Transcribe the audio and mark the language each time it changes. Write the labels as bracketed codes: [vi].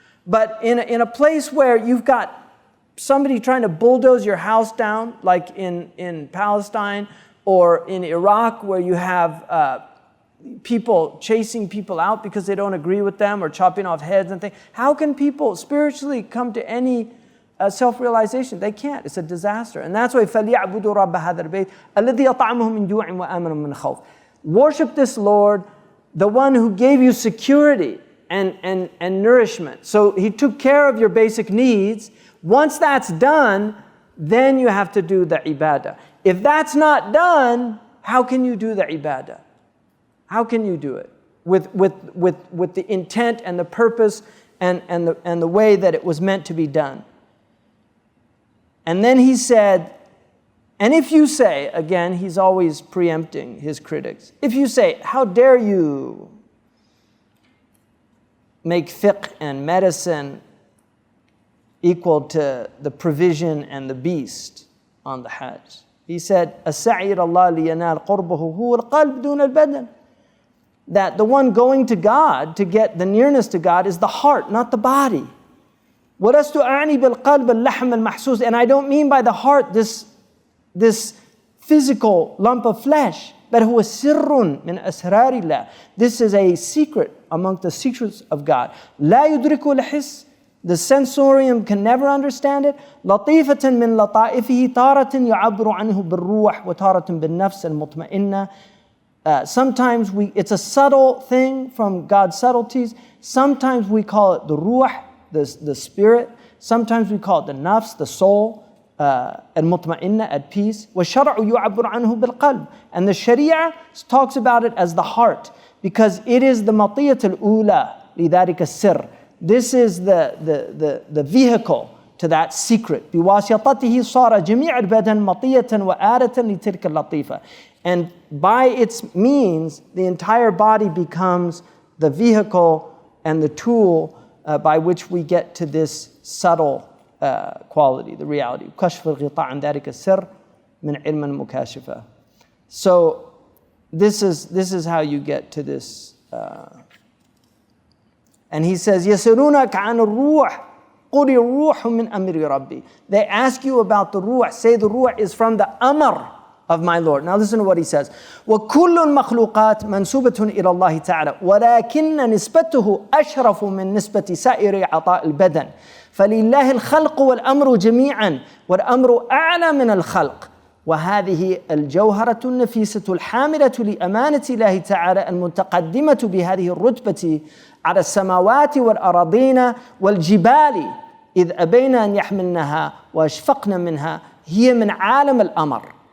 [en] But in a place where you've got somebody trying to bulldoze your house down, like in Palestine or in Iraq, where you have people chasing people out because they don't agree with them or chopping off heads and things, how can people spiritually come to any self-realization? They can't. It's a disaster. And that's why [ar] فَلْيَعْبُدُوا رَبَّ هَذَا الْبَيْتِ الَّذِي أَطْعَمَهُم مِّن جُوعٍ وَآمَنَهُم مِّنْ خَوْفٍ. [en] Worship this Lord, the one who gave you security and nourishment. So He took care of your basic needs. Once that's done, then you have to do the ibadah. If that's not done, how can you do the ibadah? How can you do it with the intent and the purpose and the way that it was meant to be done? And then he said, and if you say, again, he's always preempting his critics, if you say, how dare you make fiqh and medicine equal to the provision and the beast on the Hajj? He said, [ar] السعي إلى الله لينال قربه هو القلب دون البدن. [en] That the one going to God, to get the nearness to God, is the heart, not the body. [ar] وَلَسْتُ أَعْنِي بِالْقَلْبِ اللَّحْمَ الْمَحْسُوسِ. [en] And I don't mean by the heart this physical lump of flesh, but [ar] هو سر من أسرار الله. [en] This is a secret among the secrets of God. [ar] لا يدركه الحس. [en] The sensorium can never understand it. [ar] لطيفة من لطائفه تارة يعبر عنه بالروح وتارة بالنفس المطمئنة. [en] Sometimes it's a subtle thing from God's subtleties. Sometimes we call it the ruh, the spirit. Sometimes we call it the nafs, the soul, al-mutma'inna, at peace. [ar] وَالشَّرْعُ يُعَبُّرُ عَنْهُ بِالْقَلْبِ. [en] And the Sharia talks about it as the heart, because it is the [ar] مطية الأولى لذلك السر. [en] This is the vehicle to that secret. [ar] بواسطته صار جميع البدن مطية وآلة لتلك اللطيفة. [en] And by its means, the entire body becomes the vehicle and the tool by which we get to this subtle quality, the reality. [ar] كشف الغطاء عن ذلك السر من علم المكاشفة. [en] So this is how you get to this. And he says, [ar] يسألونك عن الروح قل الروح من أمر ربي. [en] They ask you about the ruh. Say the ruh is from the amr of my Lord. Now listen to what he says. [ar] وَكُلُّ الْمَخْلُوقَاتِ مَنْسُوبَةٌ إِلَى اللَّهِ تَعَالَى وَلَكِنَّ نِسْبَتُهُ أَشْرَفُ مِنْ نِسْبَةِ سَائِرِ عَطَاءِ الْبَدَنِ فَلِلَّهِ الْخَلْقُ وَالْأَمْرُ جَمِيعًا وَالْأَمْرُ أَعْلَى مِنَ الْخَلْقِ وهذه الجوهرة النفيسة الحاملة لأمانة الله تعالى المتقدمة بهذه الرتبة على السماوات والأراضين والجبال إذ أبين أن يحملنها وأشفقن منها هي من عالم الأمر